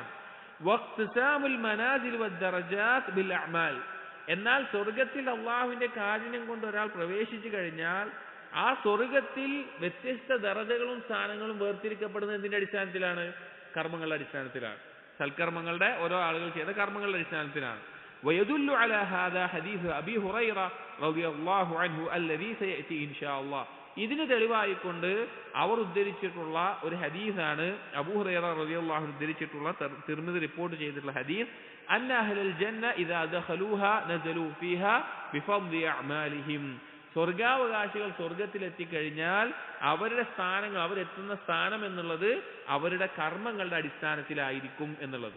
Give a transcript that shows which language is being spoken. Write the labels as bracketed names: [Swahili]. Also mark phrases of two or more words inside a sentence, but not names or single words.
[Arabic] واقتسام المنازل والدرجات بالأعمال. [Malayalam] എന്നാൽ സ്വർഗത്തിൽ അള്ളാഹുവിന്റെ കാരുണ്യം കൊണ്ട് ഒരാൾ പ്രവേശിച്ചു കഴിഞ്ഞാൽ ആ സ്വർഗത്തിൽ വ്യത്യസ്ത ദറജകളും സ്ഥാനങ്ങളും വേർതിരിക്കപ്പെടുന്നത് എന്തിന്റെ അടിസ്ഥാനത്തിലാണ്? കർമ്മങ്ങളുടെ അടിസ്ഥാനത്തിലാണ്, സൽക്കർമ്മങ്ങളുടെ ഓരോ ആളുകൾ ചെയ്ത കർമ്മങ്ങളുടെ അടിസ്ഥാനത്തിലാണ്. [Arabic] ويدل على هذا حديث أبي هريرة رضي الله عنه الذي سيأتي إن شاء الله. [Malayalam] ഇതിന് തെളിവായിക്കൊണ്ട് അവർ ഉദ്ധരിച്ചിട്ടുള്ള ഒരു ഹദീസാണ്, അബൂ ഹുറൈറ [Arabic] رضي الله عنه [Malayalam] ഉദ്ധരിച്ചിട്ടുള്ള, തിർമിദി റിപ്പോർട്ട് ചെയ്തിട്ടുള്ള ഹദീസ്. [Arabic] أن أهل الجنة إذا دخلوها نزلوا فيها بفضل أعمالهم. [Malayalam] സ്വർഗാവകാശികൾ സ്വർഗത്തിലെത്തിക്കഴിഞ്ഞാൽ അവരുടെ സ്ഥാനങ്ങൾ, അവരെത്തുന്ന സ്ഥാനം എന്നുള്ളത് അവരുടെ കർമ്മങ്ങളുടെ അടിസ്ഥാനത്തിലായിരിക്കും എന്നുള്ളത്.